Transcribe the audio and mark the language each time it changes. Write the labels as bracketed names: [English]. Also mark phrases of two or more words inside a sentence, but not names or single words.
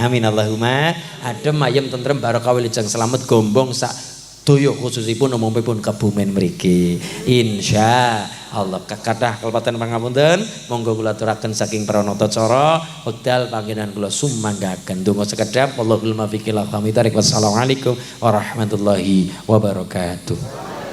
[Arabic] آمين اللهم. [Javanese] Adem ayem tentrem barokah wilujeng slamet gombong sak doyo khususipun umumipun Kebumen mriki [Arabic] إن شاء الله. [Javanese] Kathah kalepatan pangapunten, monggo kula aturaken saking pranata cara wekdal panggenan kula sumanggaken donga sekedhap. [Arabic] والله الموفق إلى أقوم الطريق والسلام عليكم ورحمة الله وبركاته.